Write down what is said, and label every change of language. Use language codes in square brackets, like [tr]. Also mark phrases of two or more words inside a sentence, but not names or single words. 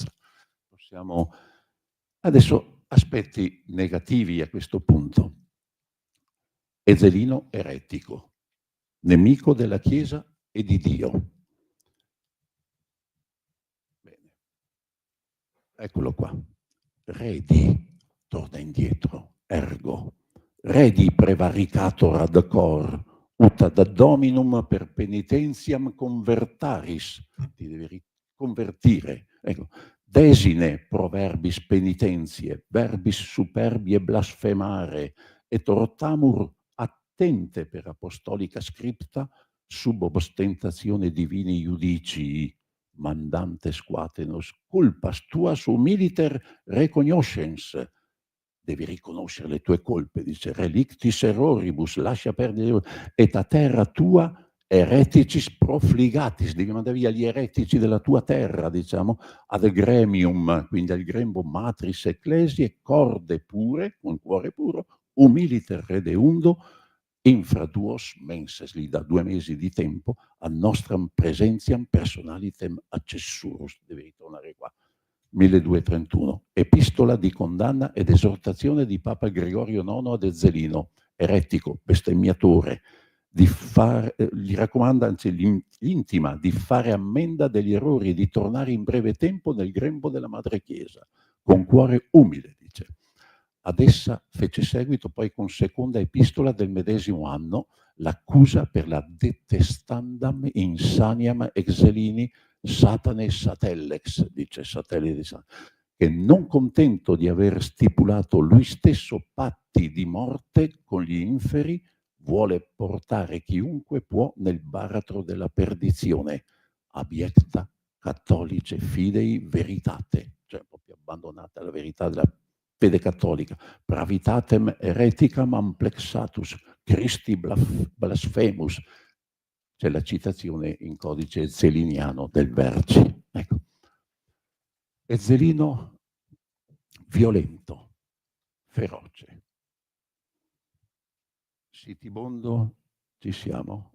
[it] Possiamo adesso aspetti negativi a questo punto. Ezzelino eretico, nemico della Chiesa e di Dio. Bene. Eccolo qua. Redi, torna indietro, [la] ergo. Redi prevaricator ad cor, ut ad dominum per penitentiam convertaris. [it] Ti devi convertire. Ecco. [la] Desine proverbis penitentie, verbis superbie blasfemare, et ortamur attente per apostolica scripta sub ostentazione divini iudici, mandante squatenos culpas tuas humiliter recognoscens. [it] Devi riconoscere le tue colpe, dice [la] relictis erroribus, [it] lascia perdere, [la] et a terra tua ereticis profligatis, [it] devi mandare via gli eretici della tua terra, diciamo, [la] ad gremium, [it] quindi al grembo [la] matris ecclesiae, corde pure, [it] con cuore puro, [la] humiliter redeundo, infra duos menses, [it] gli dà 2 mesi di tempo, [la] a nostram presentiam personalitem accessurus, [it] deve ritornare qua, 1231, epistola di condanna ed esortazione di Papa Gregorio IX ad Ezzelino, eretico, bestemmiatore, gli raccomanda, anzi gli intima di fare ammenda degli errori e di tornare in breve tempo nel grembo della Madre Chiesa, con cuore umile, dice. Ad essa fece seguito poi con seconda epistola del medesimo anno l'accusa per la [la] detestandam insaniam exelini satane satellex, [it] dice satellite di Satana, che non contento di aver stipulato lui stesso patti di morte con gli inferi, vuole portare chiunque può nel baratro della perdizione, [la] abiecta cattolice fidei veritate, [it] cioè proprio abbandonata la verità della fede cattolica, [la] pravitatem hereticam amplexatus, Christi blasphemus, [it] c'è la citazione in codice ezzeliniano del Verci. Ecco. Ezzelino violento, feroce, sitibondo, ci siamo?